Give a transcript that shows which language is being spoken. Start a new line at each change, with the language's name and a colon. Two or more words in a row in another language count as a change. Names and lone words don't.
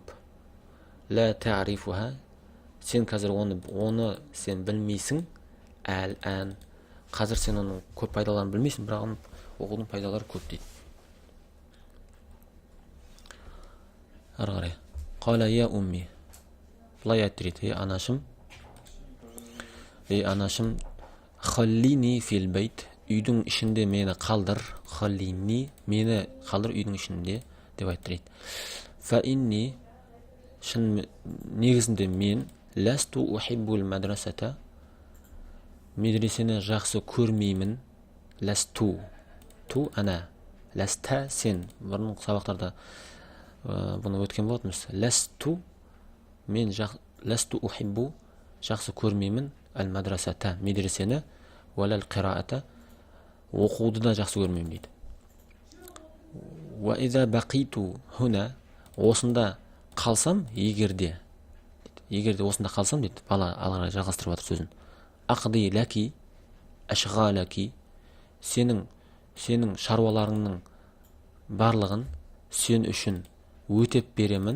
Arabic: لا تعرفها,
Kazakh: сен қазір оны сен білмейсің, әл-ән, қазір сен оның көп пайдаларын білмейсің, бірақ оқудың пайдалары көп дейді. ары қарай.
Arabic: قال يا أمي.
Kazakh: Былай айтты дейді, анашым,
Arabic: خليني في البيت,
Kazakh: үйдің ішінде мені қалдыр, халлини, мені қалдыр үйдің ішінде, деп айтты дейді.
Arabic: فإني,
Kazakh: шын негізінде мен,
Arabic: لست أحب المدرسة,
Kazakh: медресені жақсы көрмеймін.
Arabic: لست تُ أنا لستَ сен.
Kazakh: Бұрын сабақтарда бұны өткен болатынбыз. Ләсту, мен
Arabic: لست أحب,
Kazakh: жақсы көрмеймін.
Arabic: المدرسة,
Kazakh: медресені,
Arabic: ولا القراءة,
Kazakh: оқуды да жақсы көрмеймін дейді.
Arabic: وإذا بقيت هنا,
Kazakh: осында қалсам, егерде осында қалсам дейді, бала алға жалғастырып жатыр сөзін.
Arabic: أقضي لك أشغالك,
Kazakh: сенің шаруаларыңның барлығын сен үшін өтеп беремін.